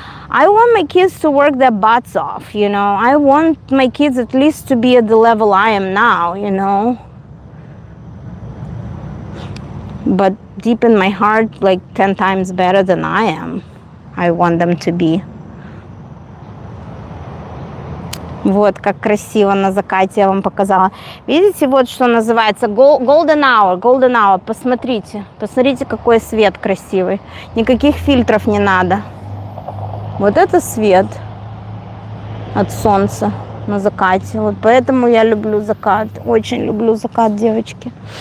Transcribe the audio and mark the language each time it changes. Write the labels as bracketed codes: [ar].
[en] I want my kids to work their butts off, you know. I want my kids at least to be at the level I am now, you know. But deep in my heart, like 10 times better than I am. I want them to be. [ru] Вот как красиво на закате я вам показала. Видите, вот что называется [en] golden hour, golden hour. [ru] Посмотрите, посмотрите, какой свет красивый. Никаких фильтров не надо. Вот это свет от солнца на закате. Вот поэтому я люблю закат. Очень люблю закат, девочки.